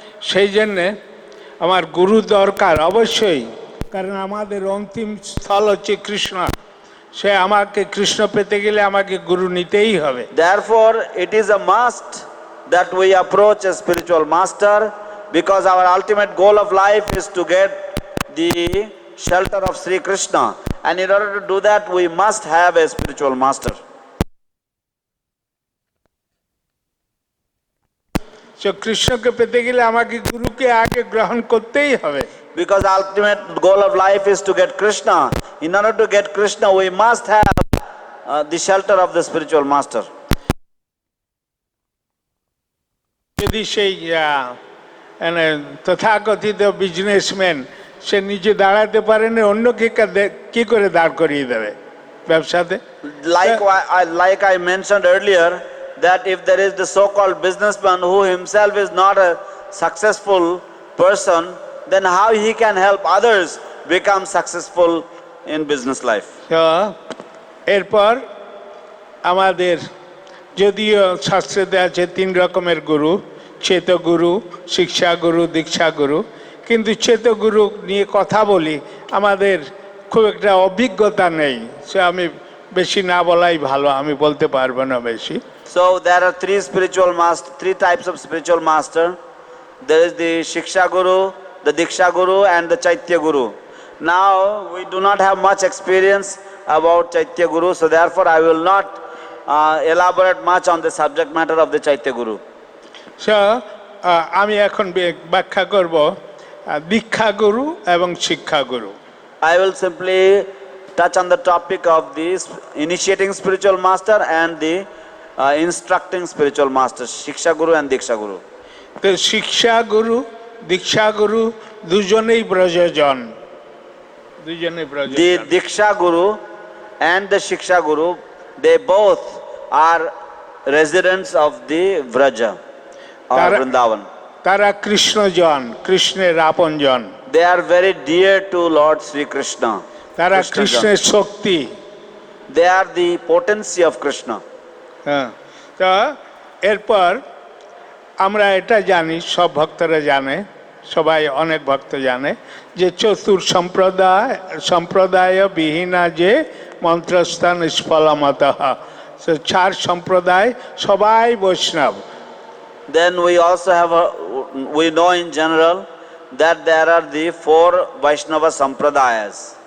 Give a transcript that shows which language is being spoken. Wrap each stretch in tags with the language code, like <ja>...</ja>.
<bn>সেই জন্যে আমার গুরু দরকার অবশ্যই, কারণ আমাদের অন্তিম স্থল হচ্ছে কৃষ্ণ। সে আমাকে কৃষ্ণ পেতে গেলে আমাকে গুরু নিতেই হবে।</bn> <en>Therefore it is a must that we approach a spiritual master, because our ultimate goal of life is to get the shelter of Sri Krishna, and in order to do that we must have a spiritual master.</en> <bn>কৃষ্ণকে পেতে গেলে আমাকে গুরুকে আগে গ্রহণ করতেই হবে।</bn> <en>Because the ultimate goal of life is to get Krishna. In order to get Krishna we must have the shelter of the spiritual master.</en> <bn>যদি সেই মানে তথাকথিত বিজনেসম্যান সে নিজে দাঁড়াতে পারে না, অন্যকে কি করে দাঁড় করিয়ে দেবে ব্যবসাতে?</bn> <en>Like I mentioned earlier, that if there is the so-called businessman who himself is not a successful person, then how he can help others become successful in business life?</en> <bn>তো এরপর আমাদের যদিও শাস্ত্রেতে আছে 3 রকমের গুরু, চেতগুরু, শিক্ষাগুরু, দীক্ষাগুরু, কিন্তু চেতগুরু নিয়ে কথা বলি, আমাদের খুব একটা অভিজ্ঞতা নেই, সে আমি বেশি না বলাই ভালো, আমি বলতে পারবো না বেশি।</bn> <en>So there are three types of spiritual master. There is the Shiksha Guru, the Diksha Guru, and the Chaitya Guru. Now we do not have much experience about Chaitya Guru, so therefore I will not elaborate much on the subject matter of the Chaitya Guru.</en> <bn>So আমি এখন ব্যাখ্যা করব দীক্ষা গুরু এবং শিক্ষা গুরু।</bn> <en>I will simply touch on the topic of the initiating spiritual master and the instructing spiritual master, Shiksha Guru and Diksha Guru.</en> <bn>তো শিক্ষা গুরু, দীক্ষা গুরু দুজনেই ব্রজজন, দুজনেই</bn> <en>The</en> <bn>ব্রজজন।</bn> <en>Diksha Guru and the Shiksha Guru, they both are residents of the Vraja or Vrindavan.</en> <bn>তারা কৃষ্ণজন, কৃষ্ণের আপনজন,</bn> <en>They are very dear to Lord Sri Krishna.</en> <bn>তারা</bn> <en>Krishna</en> <bn>কৃষ্ণের শক্তি।</bn> <en>They are the potency of Krishna.</en> <bn>হ্যাঁ, তো এরপর আমরা এটা জানি, সব ভক্তরা জানে, সবাই অনেক ভক্ত জানে যে চতুর সম্প্রদায় বিহীনা যে মন্ত্রস্থান নিষ্ফলমত। 4 সম্প্রদায়, সবাই বৈষ্ণব।</bn> <en>Then we also have we know in general that there are the 4 Vaishnava Sampradayas.</en>